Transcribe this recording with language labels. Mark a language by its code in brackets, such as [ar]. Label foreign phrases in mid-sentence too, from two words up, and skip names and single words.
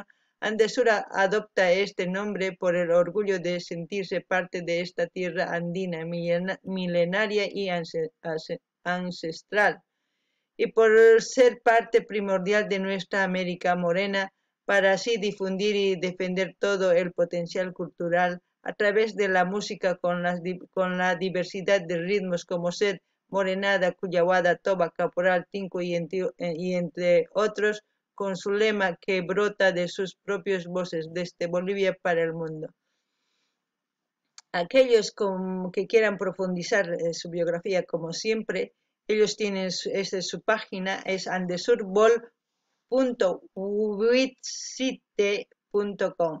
[es] Andesur adopta este nombre por el orgullo de sentirse parte de esta tierra andina milenaria y ancestral, y por ser parte primordial de nuestra América morena, para así difundir y defender todo el potencial cultural a través de la música con la diversidad de ritmos como ser morenada, cuyahuada, toba, caporal, tinco y entre otros, con su lema que brota de sus propias voces desde Bolivia para el mundo. Aquellos que quieran profundizar su biografía, como siempre, ellos tienen su página, es andesurbol.witsite.com.